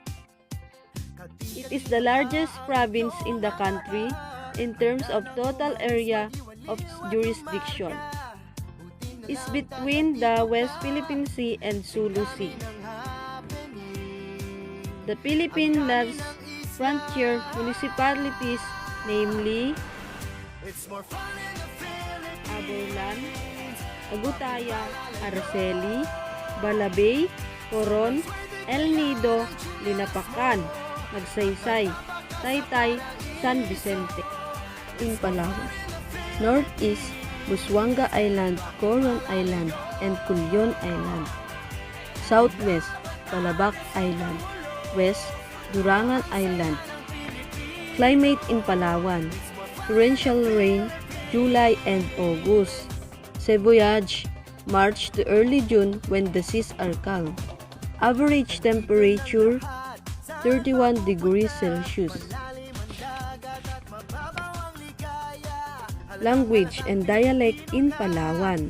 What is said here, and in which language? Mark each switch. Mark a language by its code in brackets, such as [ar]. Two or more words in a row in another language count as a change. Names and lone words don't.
[en] It is the largest province in the country in terms of total area of jurisdiction. It's between the West Philippine Sea and Sulu Sea. The Philippine last frontier municipalities, namely Aborlan, Agutaya, Araceli, Balabay, Coron, El Nido, Linapacan, Magsaysay, Taytay, San Vicente. In Palawan, Northeast, Busuanga Island, Coron Island, and Culyon Island. Southwest, Balabac Island. West, Durangan Island. Climate in Palawan: torrential rain, July and August. Seboyage, March to early June when the seas are calm. Average temperature, 31 degrees Celsius. Language and dialect in Palawan.